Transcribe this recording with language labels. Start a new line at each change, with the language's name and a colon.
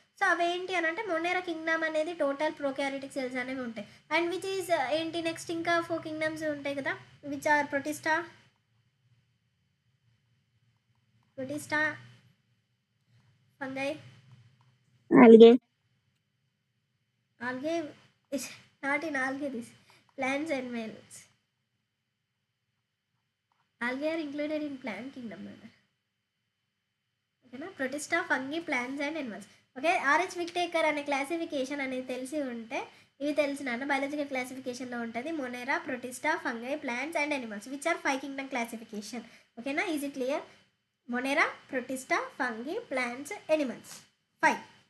Telugu: So అవేంటి అని అంటే మొనేరా కింగ్డమ్ అనేది టోటల్ ప్రోకారియోటిక్ సెల్స్ అనేవి ఉంటాయి.
English: and which is
Telugu: ఏంటి నెక్స్ట్ ఇంకా 4 కింగ్డమ్స్ ఉంటాయి కదా,
English: which are
Telugu: Protista, fungi,
English: Algae. algae is not in algae, this plants and animals. Algae are included in plant kingdom.
Telugu: ఓకేనా, Protista, fungi,
English: Plants and animals.
Telugu: Okay, RH విక్టేకర్ అనే classification అనేది తెలిసి ఉంటే ఇవి తెలిసిన బయాలజికల్ క్లాసిఫికేషన్లో ఉంటుంది. మొనేరా, Protista, fungi, plants and animals
English: Which are 5 kingdom classification.
Telugu: ఓకేనా,
English: Is it clear?
Telugu: మొనేరా, Protista, fungi, plants, animals 5.